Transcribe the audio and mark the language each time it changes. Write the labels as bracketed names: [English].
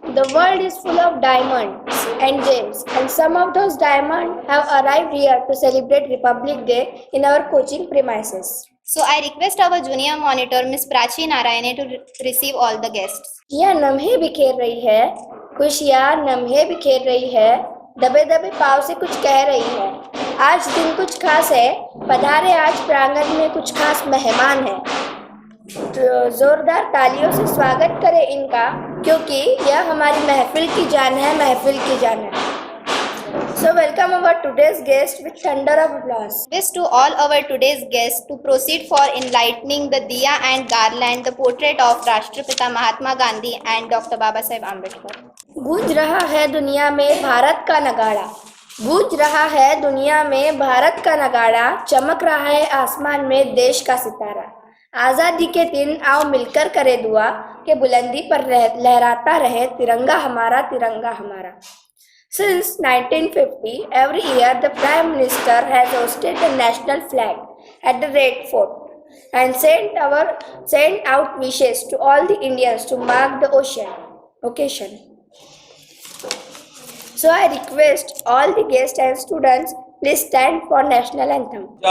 [English] The world is full of diamonds and gems, and some of those diamonds have arrived here to celebrate Republic Day in our coaching premises. So I request our junior monitor Miss Prachi Narayane to receive all the guests. [Hindi] यह लम्हे बिखेर रही है, खुशियाँ लम्हे बिखेर रही है, दबे दबे पाँव से कुछ कह रही है। आज दिन कुछ खास है, पधारे आज प्रांगण में कुछ खास मेहमान है। जोरदार तालियों से स्वागत करें इनका, क्योंकि यह हमारी महफिल की जान है, महफिल की जान है। [English] So welcome our today's guest with thunder of applause. Wish to all our today's guests to proceed for enlightening the diya and garland the portrait of Rashtrapita Mahatma Gandhi and Dr. Baba Saheb Ambedkar. [Hindi] गूंज रहा है दुनिया में भारत का नगाड़ा, गूंज रहा है दुनिया में भारत का नगाड़ा, चमक रहा है आसमान में देश का सितारा। आज़ादी के दिन आओ मिलकर करे दुआ कि बुलंदी पर लहराता रहे तिरंगा हमारा, तिरंगा हमारा। [English] Since 1950, every year the Prime Minister has hosted the national flag at the Red Fort and sent out wishes to all the Indians to mark the occasion. So I request all the guests and students, please stand for national anthem.